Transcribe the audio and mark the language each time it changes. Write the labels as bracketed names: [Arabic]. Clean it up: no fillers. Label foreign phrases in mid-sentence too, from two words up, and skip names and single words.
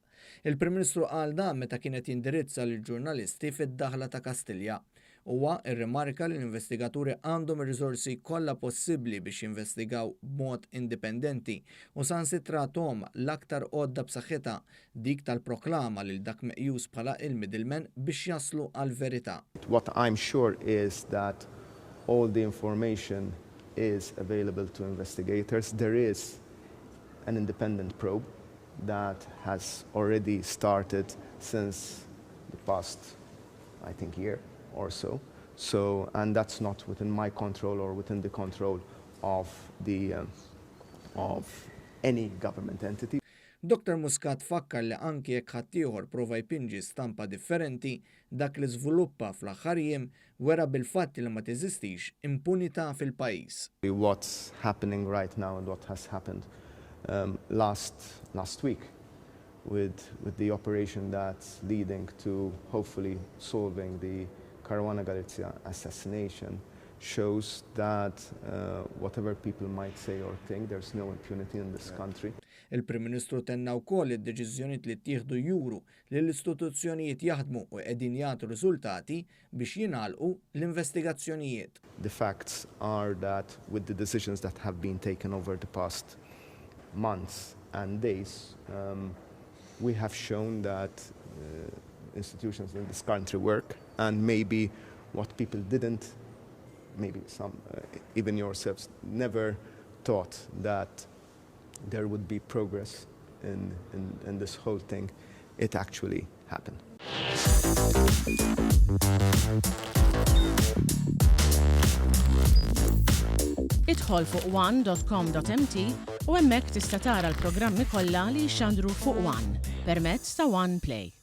[Maltese] Il-Prim Ministru qal dan meta kienet jindirizza lill-ġurnalisti fid-daħla ta' Kastilja. Huwa rrimarka li l-investigaturi għandhom ir-riżorsi kollha possibbli biex jinvestigaw b'mod indipendenti u sansitra għandhom l-aktar għodda b'saħħitha dik tal-proklama lil dak meqjus bħala il-middleman biex jaslu għall-verità. [English] What I'm sure is that all the information is available to investigators. There is an independent probe that has already started since the past, I think, year or so. And that's not within my control or within the control of any government entity. [Maltese] Dr. Muscat fakkar li anki jekk ħadd ieħor prova jpinġi stampa differenti dak li żviluppa fl-aħħar jiem wera bil-fatt li ma teżistix impunità fil-pajjiż. [English] What's happening right now and what has happened last week with the operation that's leading to hopefully solving the Caruana Galizia assassination shows that whatever people might say or think, there's no impunity in this country. [Maltese] Il-Prim Ministru tenna wkoll id-deċiżjonijiet li ttieħdu juru li l-istituzzjonijiet jaħdmu u qegħdin jagħtu riżultati biex jingħalqu l-investigazzjonijiet. [English] The facts are that with the decisions that have been taken over the past months and days, we have shown that institutions in this country work, and maybe what people didn't, maybe some, even yourselves, never thought that there would be progress in this whole thing. It actually happened. [Maltese] Idħol fuq one.com.mt u hemmhekk tista' tara l-programmi kollha li jxandru fuq One permezz ta' One Play.